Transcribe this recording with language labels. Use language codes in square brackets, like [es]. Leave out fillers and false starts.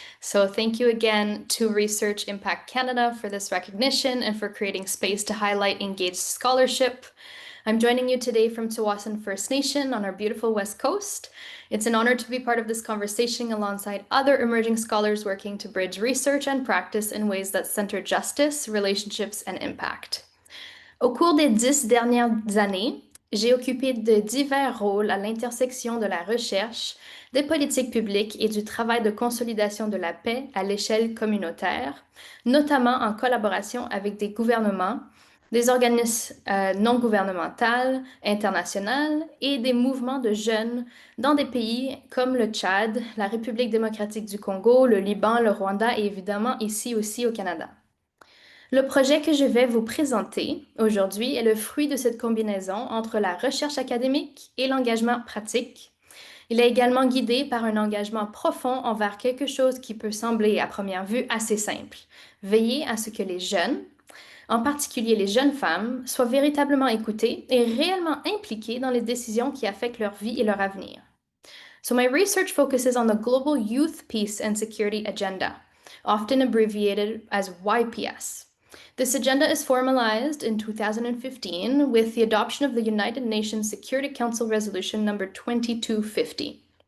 [en] So thank you again to Research Impact Canada for this recognition and for creating space to highlight engaged scholarship. I'm joining you today from Tsawwassen First Nation on our beautiful West Coast. It's an honor to be part of this conversation alongside other emerging scholars working to bridge research and practice in ways that center justice, relationships, and impact. [fr] Au cours des 10 dernières années, j'ai occupé de divers rôles à l'intersection de la recherche, des politiques publiques et du travail de consolidation de la paix à l'échelle communautaire, notamment en collaboration avec des gouvernements, des organismes non gouvernementaux, internationaux et des mouvements de jeunes dans des pays comme le Tchad, la République démocratique du Congo, le Liban, le Rwanda et évidemment ici aussi au Canada. Le projet que je vais vous présenter aujourd'hui est le fruit de cette combinaison entre la recherche académique et l'engagement pratique. Il est également guidé par un engagement profond envers quelque chose qui peut sembler à première vue assez simple: veiller à ce que les jeunes, en particulier les jeunes femmes, soient véritablement écoutées et réellement impliquées dans les décisions qui affectent leur vie et leur avenir. [en] So my research focuses on the Global Youth Peace and Security Agenda, often abbreviated as YPS. This agenda is formalized in 2015 with the adoption of the United Nations Security Council Resolution number 2250.